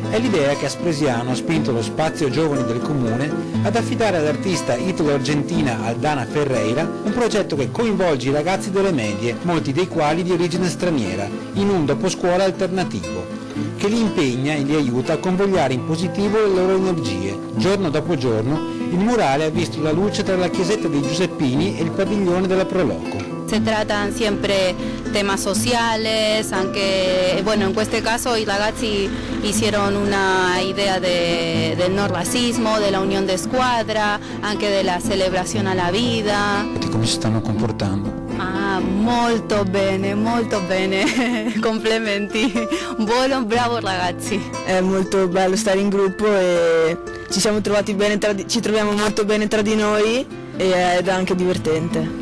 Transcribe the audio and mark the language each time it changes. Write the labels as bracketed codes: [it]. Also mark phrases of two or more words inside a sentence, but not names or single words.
[it] È l'idea che a Spresiano ha spinto lo spazio giovani del comune ad affidare all'artista italo-argentina Aldana Ferreira un progetto che coinvolge i ragazzi delle medie, molti dei quali di origine straniera, in un doposcuola alternativo, che li impegna e li aiuta a convogliare in positivo le loro energie. Giorno dopo giorno il murale ha visto la luce tra la chiesetta dei Giuseppini e il padiglione della Proloco. [es] Se tratan siempre temas sociales, aunque bueno, en este caso [it] i ragazzi [es] hicieron una idea del no racismo, della unión de squadra, [it] anche della celebrazione alla vita. E come si stanno comportando? Molto bene, complimenti, buono, bravo ragazzi. È molto bello stare in gruppo e ci siamo trovati bene, ci troviamo molto bene tra di noi ed è anche divertente.